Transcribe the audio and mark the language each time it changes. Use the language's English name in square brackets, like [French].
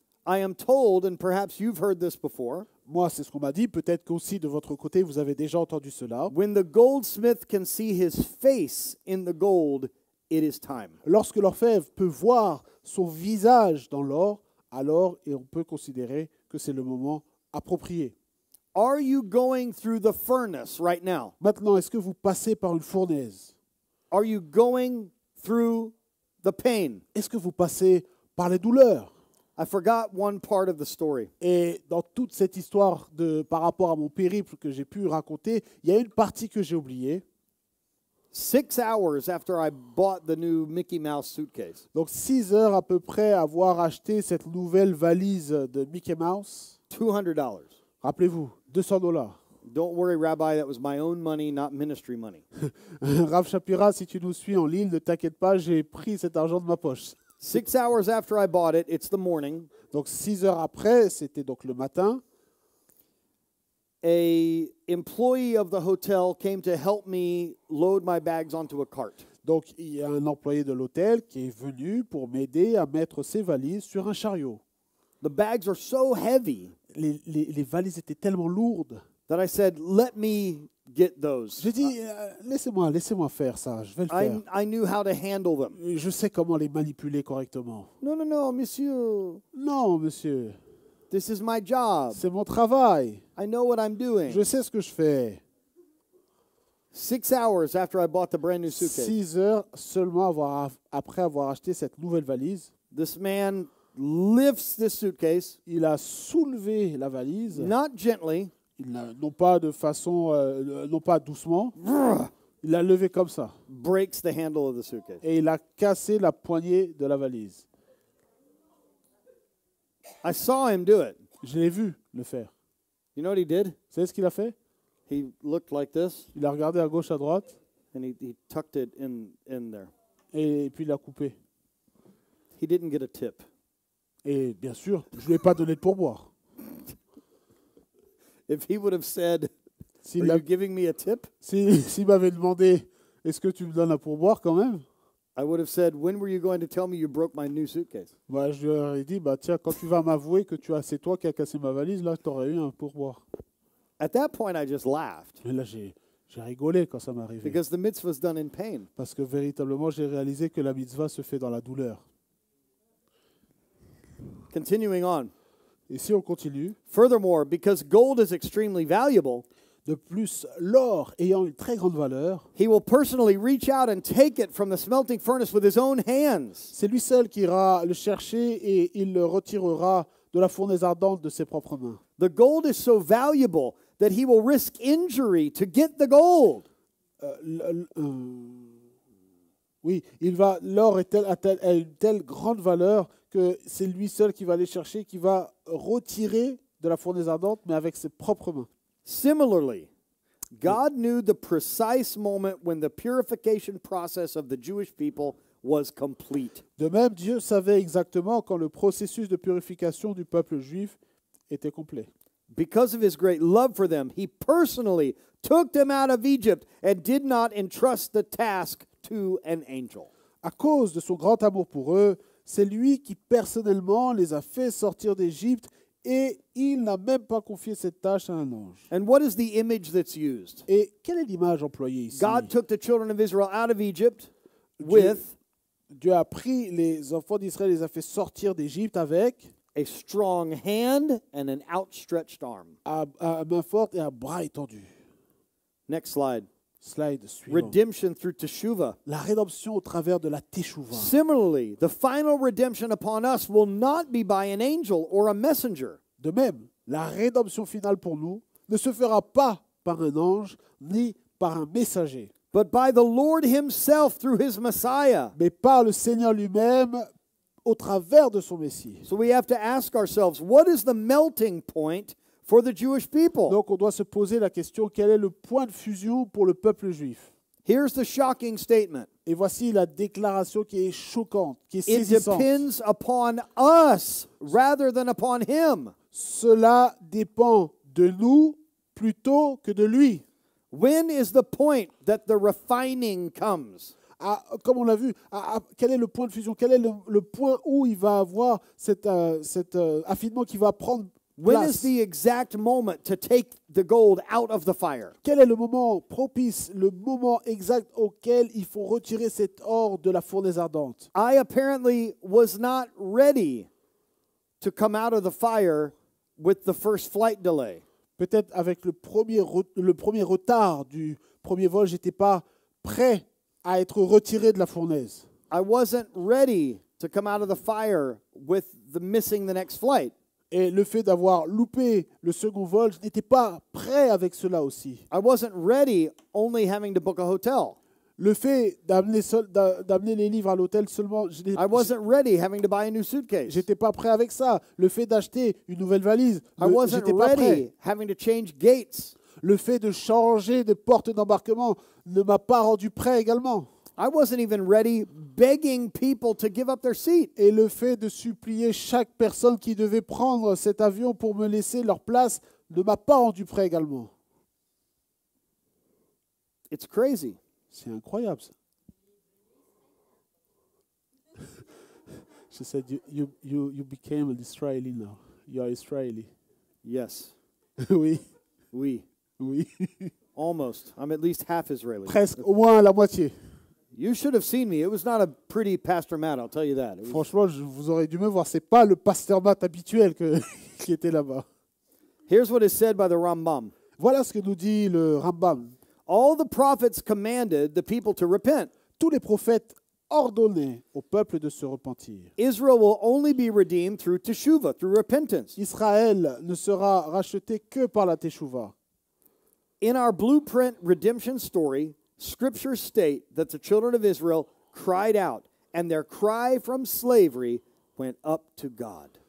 [English] I am told, and perhaps you've heard this before, [French] Moi, c'est ce qu'on m'a dit. Peut-être qu'aussi de votre côté, vous avez déjà entendu cela. [English] when the goldsmith can see his face in the gold, it is time. [French] Lorsque l'orfèvre peut voir son visage dans l'or, alors et on peut considérer que c'est le moment approprié. [English] Are you going through the furnace right now? [French] Maintenant, est-ce que vous passez par une fournaise? [English] Are you going through the pain? [French] Est-ce que vous passez par les douleurs? [English] I forgot one part of the story. [French] Et dans toute cette histoire par rapport à mon périple que j'ai pu raconter, il y a une partie que j'ai oubliée. [English] 6 hours after I bought the new Mickey Mouse suitcase, [French] Donc 6 heures à peu près à avoir acheté cette nouvelle valise de Mickey Mouse, [English] $200. [French] Rappelez-vous, $200. [English] Don't worry, Rabbi, that was my own money, not ministry money. [French] Rav Shapira, si tu nous suis en ligne, ne t'inquiète pas, j'ai pris cet argent de ma poche. [English] 6 hours after I bought it, it's the morning. [French] Donc 6 heures après, c'était donc le matin, [English] A employee of the hotel came to help me load my bags onto a cart. [French] donc il y a un employé de l'hôtel qui est venu pour m'aider à mettre ses valises sur un chariot. [English] The bags are so heavy [French] Les valises étaient tellement lourdes. [English] that I said, let me get those. [French] J'ai dit, laissez-moi faire ça, je vais le faire. [English] I knew how to handle them. [French] Je sais comment les manipuler correctement. [English] No, monsieur. [French] Non, monsieur, [English] This is my job. [French] c'est mon travail. [English] I know what I'm doing. [French] Je sais ce que je fais. [English] 6 hours after I bought the brand new suitcase, [French] 6 heures seulement après avoir acheté cette nouvelle valise, [English] this man lifts this suitcase, [French] il a soulevé la valise, [English] not gently, [French] non pas de façon, non pas doucement, il l'a levé comme ça [English] breaks the handle of the suitcase. [French] et il a cassé la poignée de la valise. [English] I saw him do it. [French] Je l'ai vu le faire. [English] You know what he did? [French] Vous savez ce qu'il a fait? [English] He looked like this, [French] Il a regardé à gauche, à droite [English] and he tucked it in there. [French] et puis il a coupé. [English] He didn't get a tip. [French] Et bien sûr, je ne lui ai pas donné de pourboire. [English] If he would have said, [French] S'il [English] are a- you giving me a tip? [French] s'il m'avait demandé, est-ce que tu me donnes un pourboire quand même? [English] I would have said, when were you going to tell me you broke my new suitcase? [French] Bah, je lui aurais dit, bah, tiens, quand tu vas m'avouer que c'est toi qui as cassé ma valise, là, tu aurais eu un pourboire. [English] At that point, I just laughed [French] Et là, j'ai rigolé quand ça m'est arrivé. [English] because the mitzvah is done in pain. [French] Parce que véritablement, j'ai réalisé que la mitzvah se fait dans la douleur. [English] Continuing on. [French] Et si on continue, [English] Furthermore, because gold is extremely valuable, [French] de plus, l'or ayant une très grande valeur, [English] he will personally reach out and take it from the smelting furnace with his own hands. [French] c'est lui seul qui ira le chercher et il le retirera de la fournaise ardente de ses propres mains. [English] The gold is so valuable that he will risk injury to get the gold. [French] Oui, l'or a une telle grande valeur que c'est lui seul qui va aller chercher, qui va retirer de la fournaise ardente, mais avec ses propres mains. [English] Similarly, God knew the precise moment when the purification process of the Jewish people was complete. [French] De même, Dieu savait exactement quand le processus de purification du peuple juif était complet. [English] Because of his great love for them, he personally took them out of Egypt and did not entrust the task to an angel. [French] À cause de son grand amour pour eux, c'est lui qui personnellement les a fait sortir d'Égypte et il n'a même pas confié cette tâche à un ange. [English] And what is the image that's used? [French] Et quelle est l'image employée ici? [English] God took the children of Israel out of Egypt with [French] Dieu a pris les enfants d'Israël et les a fait sortir d'Égypte avec [English] a strong hand and an outstretched arm. [French] à main forte et à bras étendu. [English] Next slide. [French] Slide suivant. [English] Redemption through teshuvah. [French] La rédemption au travers de la teshuva. [English] Similarly, the final redemption upon us will not be by an angel or a messenger. [French] De même, la rédemption finale pour nous ne se fera pas par un ange ni par un messager, [English] But by the Lord himself through his Messiah. [French] mais par le Seigneur lui-même au travers de son Messie. [English] So we have to ask ourselves, what is the melting point for the Jewish people? [French] Donc on doit se poser la question, quel est le point de fusion pour le peuple juif? [English] Here's the shocking statement. [French] Et voici la déclaration qui est choquante, qui est [English] It [French] saisissante. [English] depends upon us rather than upon him. [French] Cela dépend de nous plutôt que de lui. [English] When is the point that the refining comes? [French] Comme on l'a vu, quel est le point de fusion? Quel est le point où il va avoir cet affinement qui va prendre [English] When is [French] place? [English] the exact moment to take the gold out of the fire? [French] Quel est le moment propice, le moment exact auquel il faut retirer cet or de la fournaise ardente? [English] I apparently was not ready to come out of the fire with the first flight delay. [French] Peut-être avec le premier retard du premier vol, je n'étais pas prêt à être retiré de la fournaise. [English] I wasn't ready to come out of the fire with the missing the next flight. [French] Et le fait d'avoir loupé le second vol, je n'étais pas prêt avec cela aussi. [English] I wasn't ready only having to book a hotel. [French] Le fait d'amener les livres à l'hôtel seulement, [English] I wasn't ready having to buy a new suitcase. [French] j'étais pas prêt avec ça. Le fait d'acheter une nouvelle valise, [English] I wasn't [French] j'étais pas prêt. [English] ready having to change gates. [French] Le fait de changer de porte d'embarquement ne m'a pas rendu prêt également. [English] I wasn't even ready begging people to give up their seat. [French] Et le fait de supplier chaque personne qui devait prendre cet avion pour me laisser leur place ne m'a pas rendu prêt également. [English] It's crazy. [French] C'est incroyable ça. [English] She said, you became an Israeli now. You are Israeli. Yes. [French] Oui, Oui. oui. [English] Almost. I'm at least half Israeli. [French] Presque, au moins la moitié. [English] You should have seen me. It was not a pretty Pastor Matt, I'll tell you that. It was- [French] Franchement, vous aurez dû me voir. C'est pas le pasteur Matt habituel qui était là-bas. [English] Here's what is said by the Rambam. [French] Voilà ce que nous dit le Rambam. [English] All the prophets commanded the people to repent. [French] Tous les prophètes ordonnaient au peuple de se repentir. [English] Israel will only be redeemed through teshuvah, through repentance. [French] Israël ne sera racheté que par la Teshuvah. [English] In our blueprint redemption story, scriptures state that the children of Israel cried out, and their cry from slavery went up to God.